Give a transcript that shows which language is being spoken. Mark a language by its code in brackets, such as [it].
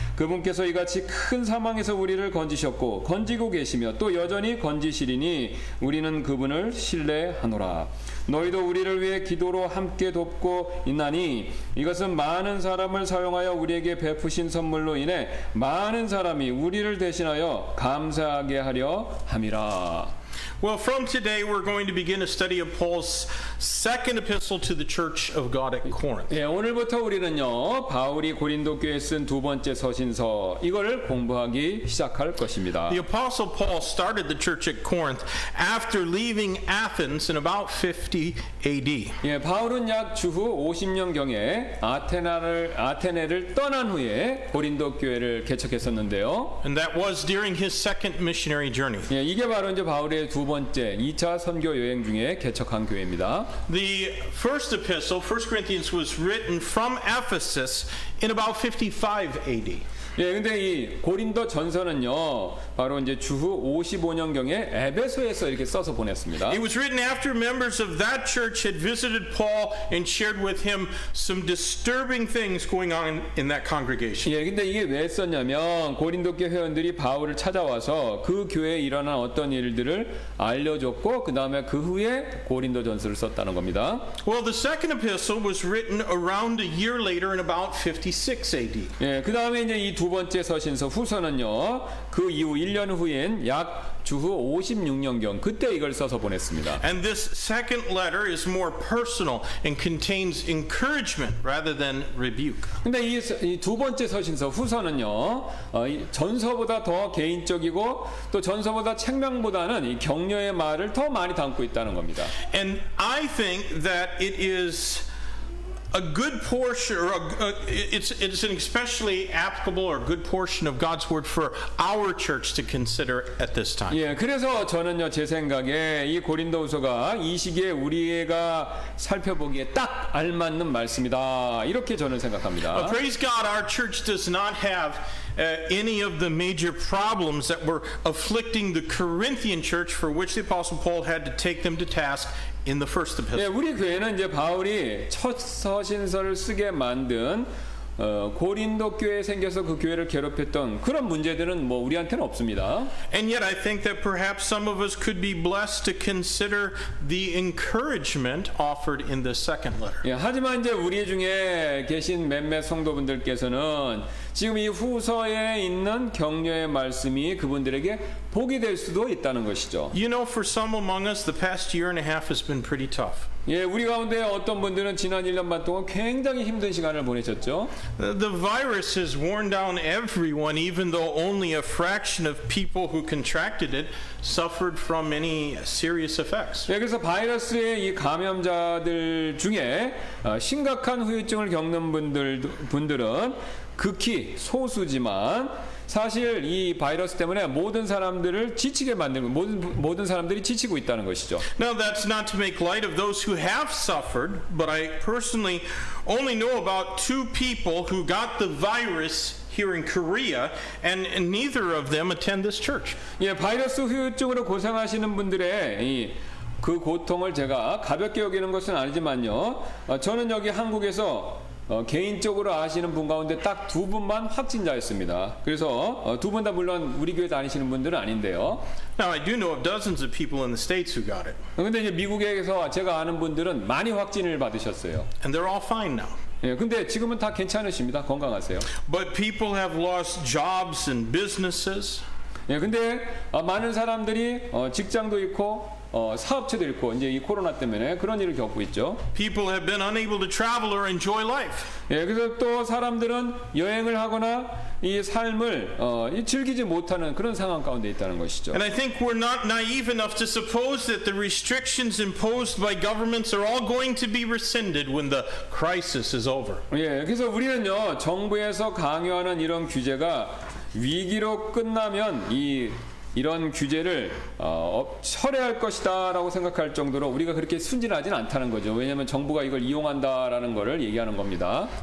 [ko] 그분께서 이같이 큰 사망에서 우리를 건지셨고 건지고 계시며 또 여전히 건지시리니 우리는 그분을 신뢰하노라. 너희도 우리를 위해 기도로 함께 돕고 있나니 이것은 많은 사람을 사용하여 우리에게 베푸신 선물로 인해 많은 사람이 우리를 대신하여 감사하게 하려 함이라. [en] Well, from today we're going to begin a study of Paul's second epistle to the church of God at Corinth. [ko] 예, 오늘부터 우리는요 바울이 고린도 교회에 쓴 두 번째 서신서 이거를 공부하기 시작할 것입니다. [en] The apostle Paul started the church at Corinth after leaving Athens in about 50 AD. [ko] 예, 바울은 약 주후 50년경에 아테네를 떠난 후에 고린도 교회를 개척했었는데요. [en] And that was during his second missionary journey. [ko] 예, 이게 바로 이제 바울의 두 번째 2차 선교 여행 중에 개척한 교회입니다. [en] The first epistle, 1 Corinthians, was written from Ephesus in about 55 AD. [ko] 예, 근데 이 고린도 전서는요, 바로 이제 주후 55년경에 에베소에서 이렇게 써서 보냈습니다. [en] It was written after members of that church had visited Paul and shared with him some disturbing things going on in that congregation. [ko] 예, 근데 이게 왜 썼냐면 고린도 교회 회원들이 바울을 찾아와서 그 교회에 일어난 어떤 일들을 알려줬고 그 다음에 그 후에 고린도 전서를 썼다는 겁니다. [en] Well, the second epistle was written around a year later in about 56 AD. [ko] 예, 그 다음에 이제 이 두 번째 서신서 후서는요, 그 이후 1년 후인 약 주후 56년경 그때 이걸 써서 보냈습니다. [en] And this second letter is more personal and contains encouragement rather than rebuke. [ko] 근데 이 두 번째 서신서 후서는요, 전서보다 더 개인적이고 또 전서보다 책망보다는 이 격려의 말을 더 많이 담고 있다는 겁니다. [en] And I think that it is a good portion, or it's an especially applicable or good portion of God's word for our church to consider at this time. [ko] 예, 그래서 저는요 제 생각에 이 고린도후서가 이 시기에 우리가 살펴보기에 딱 알맞는 말씀이다 이렇게 저는 생각합니다. [en] Praise God, our church does not have any of the major problems that were afflicting the Corinthian church, for which the Apostle Paul had to take them to task in the first epistle. [ko] 예, 우리 교회는 이제 바울이 첫 서신서를 쓰게 만든 고린도 교회에 생겨서 그 교회를 괴롭혔던 그런 문제들은 뭐 우리한테는 없습니다. [en] And yet I think that perhaps some of us could be blessed to consider the encouragement offered in this second letter. [ko] 예, 하지만 이제 우리 중에 계신 몇몇 성도분들께서는 지금 이 후서에 있는 격려의 말씀이 그분들에게 복이 될 수도 있다는 것이죠. [en] You know, for some among us, the past year and a half has been pretty tough. [ko] 예, 우리 가운데 어떤 분들은 지난 1년 반 동안 굉장히 힘든 시간을 보내셨죠. [en] The virus has worn down everyone, even though only a fraction of people who contracted it suffered from any serious effects. [ko] 예, 그래서 바이러스의 이 감염자들 중에 심각한 후유증을 겪는 분들은 극히 소수지만 사실 이 바이러스 때문에 모든 사람들을 지치게 만들고 모든 사람들이 지치고 있다는 것이죠. [en] Now that's not to make light of those who have suffered, but I personally only know about 2 people who got the virus here in Korea, and neither of them attend this church. [ko] 예, 바이러스 후유증으로 고생하시는 분들의 그 고통을 제가 가볍게 여기는 것은 아니지만요. 저는 여기 한국에서 개인적으로 아시는 분 가운데 딱 2분만 확진자였습니다. 그래서 2분 다 물론 우리 교회 다니시는 분들은 아닌데요. [en] Now I do know of dozens of people in the States who got it. [ko] 근데 이제 미국에서 제가 아는 분들은 많이 확진을 받으셨어요. [en] And they're all fine now. [ko] 예, 근데 지금은 다 괜찮으십니다. 건강하세요. [en] But people have lost jobs and businesses. [ko] 예, 근데 많은 사람들이 직장도 잃고 사업체도 잃고 이제 이 코로나 때문에 그런 일을 겪고 있죠. [en] People have been unable to travel or enjoy life. [ko] 예, 그래서 또 사람들은 여행을 하거나 이 삶을 즐기지 못하는 그런 상황 가운데 있다는 것이죠. [en] And I think we're not naive enough to suppose that the restrictions imposed by governments are all going to be rescinded when the crisis is over. [ko] 예, 그래서 우리는요 정부에서 강요하는 이런 규제가 위기로 끝나면 이런 규제를 철회할 것이다라고 생각할 정도로 우리가 그렇게 순진하진 않다는 거죠. 왜냐하면 정부가 이걸 이용한다라는 것을 얘기하는 겁니다.